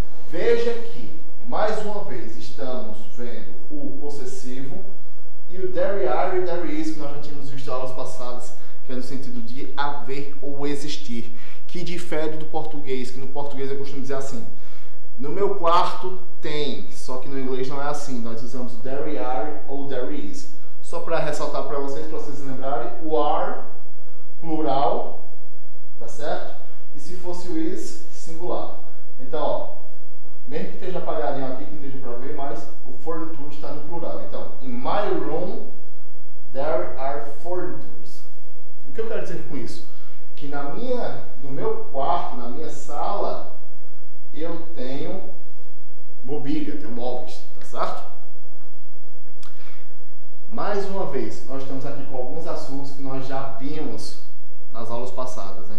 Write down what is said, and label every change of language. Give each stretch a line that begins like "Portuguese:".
Portuguese: Veja que, mais uma vez, estamos vendo o possessivo e o there are e there is, que nós já tínhamos visto em aulas passadas, que é no sentido de haver ou existir, que difere do português, que no português eu costumo dizer assim, no meu quarto tem, só que no inglês não é assim, nós usamos there are ou there is. Só para ressaltar para vocês lembrarem, o are, plural, tá certo? E se fosse o is, singular. Então, ó, mesmo que esteja apagadinho aqui, que não deixa para ver, mas o furniture está no plural. Então,
English: in my room, there are furnitures.
Portuguese: O que eu quero dizer com isso? Que no meu quarto, na minha sala, eu tenho mobília, tenho móveis, tá certo? Mais uma vez, nós estamos aqui com alguns assuntos que nós já vimos nas aulas passadas.